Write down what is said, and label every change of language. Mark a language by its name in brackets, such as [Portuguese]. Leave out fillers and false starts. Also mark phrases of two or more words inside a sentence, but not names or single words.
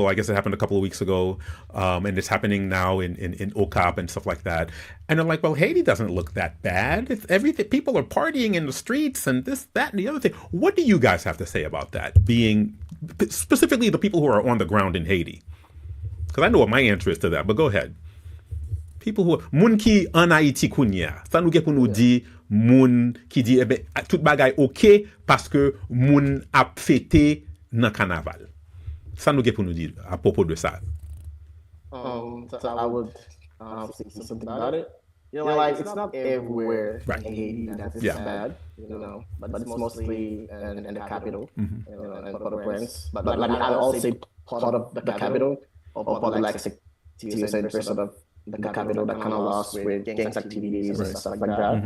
[English] I guess it happened a couple of weeks ago, and it's happening now in OCAP and stuff like that. And they're like, well, Haiti doesn't look that bad. It's everything. People are partying in the streets and this, that, and the other thing. What do you guys have to say about that? Being specifically the people who are on the ground in Haiti, because I know what my answer is to that. But go ahead. People who [Haitian Creole] moun ki en Haiti kounya, ça nous gen pou nous di moun ki di tout bagay OK parce que moun ap fêté nan carnaval. Ça nous gen pou nous di à propos de ça. [English] So I would say something about it. Like it's not everywhere in Haiti that it's bad, but it's mostly in the capital, and Port-au-Prince. But like I also say part of the capital, or probably like 60% of the capital that kind of lost with gangs activities and stuff like that.